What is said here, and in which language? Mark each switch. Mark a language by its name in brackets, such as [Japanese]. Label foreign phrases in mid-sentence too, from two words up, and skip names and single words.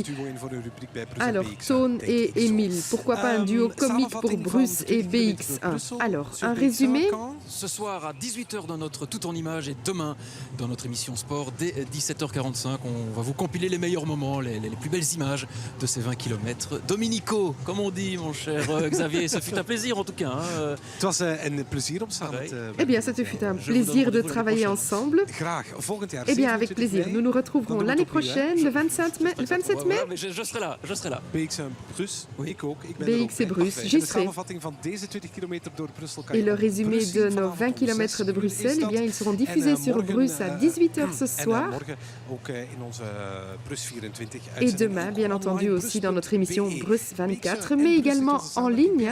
[French] Alors, Toon et Émile, pourquoi pas un duo comique pour Bruce et BX1? Alors, un résumé? Ce soir à 18h dans notre Tout en Images et demain dans notre émission sport dès 17h45. On va vous compiler les meilleurs moments, les plus belles images de ces 20 km. Dominico, comme on dit, mon cher Xavier, ce fut un plaisir en tout cas. [Dutch] Het was een plezier om samen te... [French] Eh bien, ce fut un plaisir de travailler ensemble. Eh bien, avec plaisir. Nous nous retrouverons l'année prochaine, le 27 mai. Je serai là, je serai là. [Dutch] BX en Bruce, ik ook. [French] BX et Bruce, j'y serai. Et le résumé de nos 20 km de Bruxelles, eh bien, ils seront diffusés sur Bruce à 18h ce soir. Et demain, bien entendu, aussi dans notre émission Bruce 24, mais également en ligne.